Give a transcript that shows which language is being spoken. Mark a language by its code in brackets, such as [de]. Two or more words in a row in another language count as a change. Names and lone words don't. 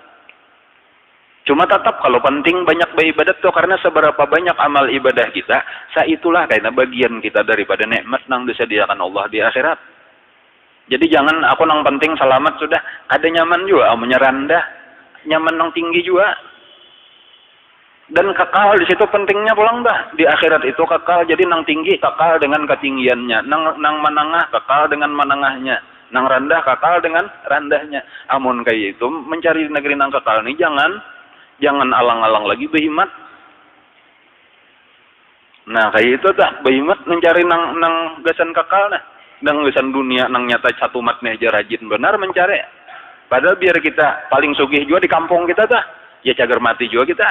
[id] Cuma tetap kalau penting banyak beribadat tuh karena seberapa banyak amal ibadah kita, saitulah karena bagian kita daripada nikmat nang disediakan Allah di akhirat. [bjn] Jadi jangan aku nang penting selamat sudah, ada nyaman juga, rendah, nyaman nang tinggi juga. Dan kekal di situ pentingnya pulang dah. [id] Di akhirat itu kekal, jadi nang tinggi kekal dengan ketinggiannya, nang menengah kekal dengan menengahnya, nang rendah kekal dengan rendahnya. [bjn] Amun kayak itu mencari negeri nang kekal nih jangan alang-alang lagi behimat. Nah kayak itu dah behimat mencari nang gasan kekal nah, nang gasan dunia nang nyata satu matnya aja rajin benar mencari. Padahal biar kita paling sugih juga di kampung kita dah, ya cagar mati juga kita.